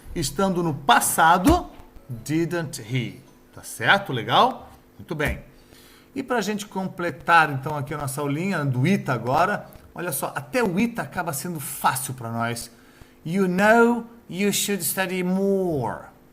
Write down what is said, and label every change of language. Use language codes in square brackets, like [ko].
[pt] Estando no passado, [en] didn't he. [pt] Tá certo? Legal? Muito bem. E para a gente completar, então, aqui a nossa aulinha do ITA agora, olha só, até o ITA acaba sendo fácil para nós. [en] You know you should study more.